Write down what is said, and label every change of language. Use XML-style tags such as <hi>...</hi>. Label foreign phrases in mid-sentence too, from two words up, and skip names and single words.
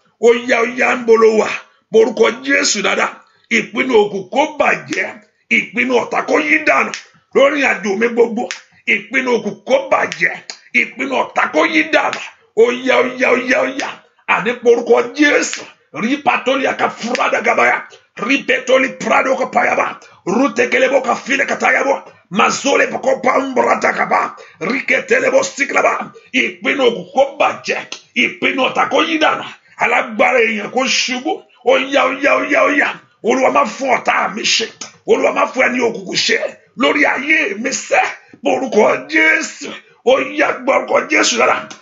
<yo>Ó yá, ó yá, ń bolo wà. Porúkọ Jésù dáadáa. Ìpinnu òkùnkùn kó bàjẹ́. Ìpinnu ọ̀tá kó yí dànù. Lórí àjò mi gbogbo. Ìpinnu òkùnkùn kó bàjẹ́. Ìpinnu ọ̀tá kó yí dànù. Ó yá, ó yá, ó yá, ó yá. Àní porúkọ Jésù. Rí patoli aka furada gabaya. Rí petoli prado ka payaba. Rute kelebo ka file ka tayabo. Mazole bako pambrata kaba. Rí ketelebo siklaba. Ìpinnu òkùnkùn kó bàjẹ́. Ìpinnu ọ̀tá kó yí dànù. Alágbára èèyàn kó ṣubú. Ó yá, ó yá, ó yá, ó yá. Olúwa má fún ọ̀tá mi ṣe. Olúwa má fún ẹni òkùnkùn ṣe. Lórí ayé mi sẹ́. Orúkọ Jésù. Ó yá, gba orúkọ Jésù lára.</yo>